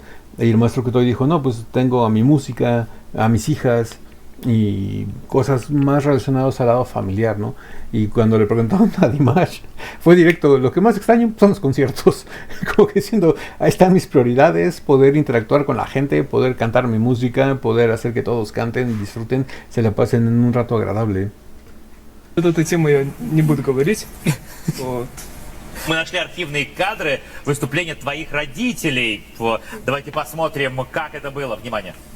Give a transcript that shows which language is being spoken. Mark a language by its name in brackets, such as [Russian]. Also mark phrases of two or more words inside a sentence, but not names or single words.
[Spanish] Y el maestro Krutoy dijo, no, pues tengo a mi música, a mis hijas y cosas más relacionadas al lado familiar, ¿no? Y cuando le preguntaron a Dimash, fue directo, lo que más extraño son los conciertos, como que diciendo, ahí están mis prioridades, poder interactuar con la gente, poder cantar mi música, poder hacer que todos canten, disfruten, se la pasen en un rato agradable. [Russian] Эту тему я не буду говорить. Вот. Мы нашли архивные кадры выступления твоих родителей. Вот. Давайте посмотрим, как это было. Внимание.